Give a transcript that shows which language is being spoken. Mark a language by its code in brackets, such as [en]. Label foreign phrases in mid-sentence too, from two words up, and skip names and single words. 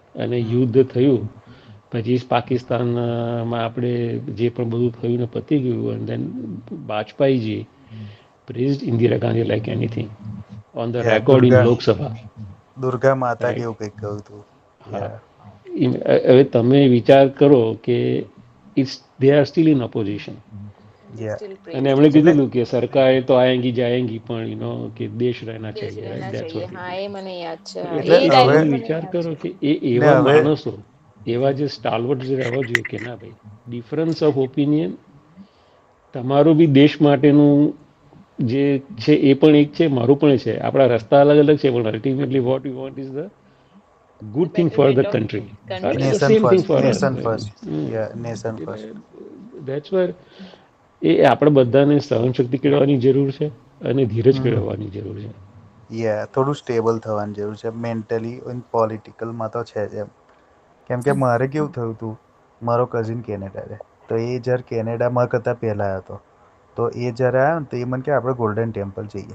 [gu] અને યુદ્ધ થયું પછી પાકિસ્તાનમાં આપણે જે પણ બધું થયું ને પતી ગયું, [en] and then Vajpayeeji praised Indira Gandhi like anything on the record in Lok Sabha. [gu] દુર્ગા માતા કેવું કંઈક કહ્યું હતું. હવે તમે વિચાર કરો કે [en] they are still in opposition. they still [gu] અને [en] praise [gu] એમણે [en] each other. [gu] કીધેલું કે [hi] सरकारें तो आएंगी जाएंगी [gu] પણ કે [hi] देश रहना દેશ ચાહીએ, રહેના [en] right? That's [hi] ચાહીએ, [en] what he [gu] હા [en] did. [gu] એ મને યાદ છે, હા, એટલે એ એટલે હવે ડાયલોગ તમે મને વિચાર યાદ કરો છે. કે ને એવા હવે માણસો, એવા જે સ્ટાલવર્ડ રહેવા જોઈએ કે ના ભાઈ, [en] difference of opinion [gu] તમારું બી દેશ માટેનું જે છે એ પણ એક છે, મારું પણ છે. આપણા રસ્તા અલગ અલગ છે, પણ [en] ultimately what you want is the The good thing for betterment ધ of કન્ટ્રી, country. the same thing for us. nation first, nation [gu] એટલે [en] ફર્સ્ટ. that's where [gu] એ આપણે બધાને સહનશક્તિ કેળવવાની જરૂર છે અને ધીરજ કેળવવાની જરૂર છે. થોડું સ્ટેબલ થવાની જરૂર છે મેન્ટલી, પોલિટિકલમાં તો છે જ એમ. કેમ કે મારે કેવું થયું હતું, મારો કઝિન કેનેડા છે, તો એ જ્યારે કેનેડામાં કરતાં પહેલાં હતો, તો એ જ્યારે આવ્યો ને તો એ મને કે આપણે ગોલ્ડન ટેમ્પલ જઈએ.